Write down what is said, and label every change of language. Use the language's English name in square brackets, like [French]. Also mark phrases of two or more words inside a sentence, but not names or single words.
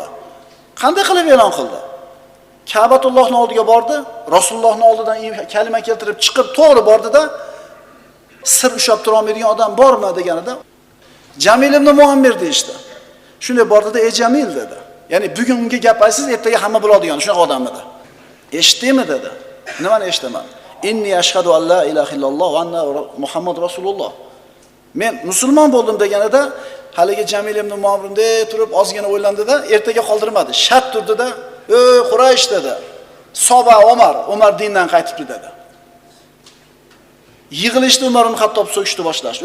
[Uzbek] Qanday qilib e'lon qildi? Ka'batullohning oldiga bordi, Rasulullohning oldidan kalima keltirib chiqib to'g'ri bordi-da, sir ushlab tura olmaydigan odam bormi deganida, Jamil ibn Muammir deydi. Shunday bordi-da, "Ey Jamil" dedi. Ya'ni bugungi gap aysiz, ertaga hamma biladigan shunaqa odam edi. "Eshitdingmi?" dedi. "Nimani eshitaman?" [Arabic] "إني أشهد أن لا إله إلا الله وأن محمدا رسول الله." [Uzbek] Men musulmon bo'ldim deganida, haligi Jamil ibn Muammir turib ozgina o'ylandi-da, ertaga qoldirmadi. Shart turdi-da, "Ey Quraysh" dedi. "Soba Umar dindan qaytibdi" dedi. Yig'ilishdi, Umar ibn Hattob so'kishni boshlashdi.